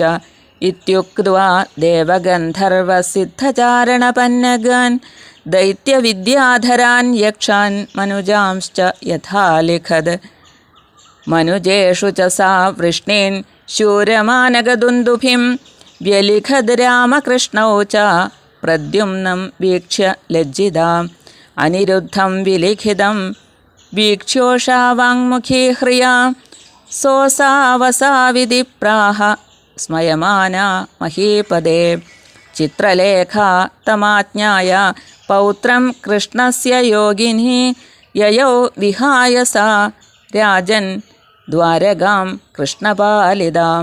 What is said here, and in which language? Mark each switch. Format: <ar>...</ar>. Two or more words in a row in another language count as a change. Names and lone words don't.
<sa>इत्युक्त्वा देवगन्धर्वसिद्धचारणपन्नगान् दैत्यविद्याधरान् यक्षान् मनुजांश्च यथा लिखद्. मनुजेषु च सा वृष्णीन् शूरमानगदुन्दुभिं व्यलिखद् रामकृष्णौ च प्रद्युम्नं वीक्ष्य लज्जिता അനിരുദ്ധം വിലിഖിതം വീക്ഷ്യോഷാ വാങ്മുഖീ ഹ്രിയാ സോസാവസാവിധി പ്രാഹ സ്മയമാന മഹീപദേ. ചിത്രലേഖാ തമാജ്ഞായ പൗത്രം കൃഷ്ണസ്യ യോഗിനി യയൗ വിഹായ സാ രാജൻ ദ്വാരകാം കൃഷ്ണപാലിതാം.</sa>